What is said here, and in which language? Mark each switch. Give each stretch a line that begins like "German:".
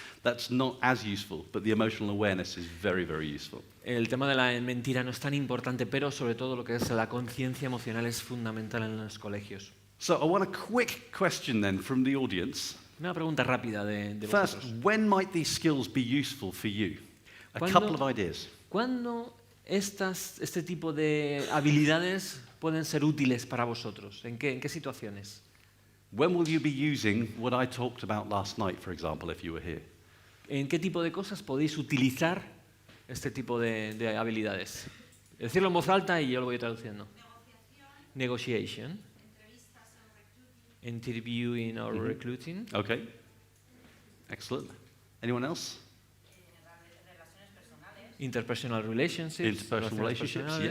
English: that's not as useful, but the emotional awareness is very, very useful.
Spanish: el tema de la mentira no es tan importante, pero sobre todo lo que es la conciencia emocional es fundamental en los colegios.
English: So I want a quick question then from the audience.
Spanish: Una pregunta rápida de
English: First,
Spanish: vosotros.
English: when might these skills be useful for you? A
Spanish: ¿Cuándo-
English: couple of ideas.
Spanish: ¿Cuándo este tipo de habilidades pueden ser útiles para vosotros? ¿En qué situaciones? When will you be using what I talked about last night, for example, if you were here? ¿En qué tipo de cosas podéis utilizar este tipo de habilidades? Decirlo en voz alta y yo lo voy traduciendo.
English: Negotiation. Interviewing or recruiting. Okay. Excellent. Anyone else? Interpersonal relationships. Interpersonal relationships, yeah,